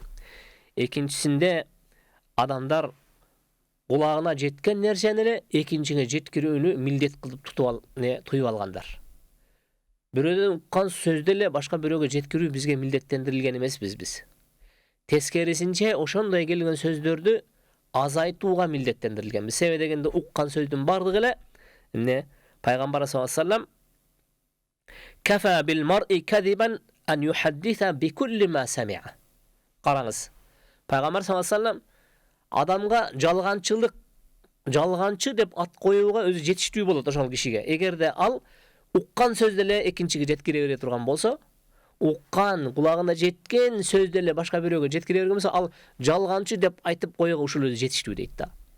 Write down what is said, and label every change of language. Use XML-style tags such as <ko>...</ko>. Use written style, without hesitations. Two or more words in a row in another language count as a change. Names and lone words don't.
<ky>Экинчисинде адамдар кулагына жеткен нерсени эле экинчиге жеткирүүнү милдет кылып туюп алгандар. Бирөөдөн уккан сөздү эле башка бирөөгө жеткирүү бизге милдеттендирилген эмеспиз биз. Тескерисинче ошондой келген сөздөрдү азайтууга милдеттендирилгенбиз. Себеби дегенде уккан сөздүн бардыгы эле эмне?</ky> <ar>Пайгамбар صلى الله عليه وسلم كفى بالمرء كذبا أن يحدث بكل ما سمع.</ar> <ky>Караңыз. Пайгамбар</ky> <ar>صلى الله عليه وسلم</ar> <ky>адамга жалганчы деп ат коюуга өзү жетиштүү болот ошол кишиге. Эгерде ал уккан сөздү эле экинчиге жеткире бере турган болсо, уккан кулагына жеткен сөздү эле башка бирөөгө жеткире берген болсо, ал жалганчы деп айтып коюуга ушул өзү жетиштүү дейт да.</ky>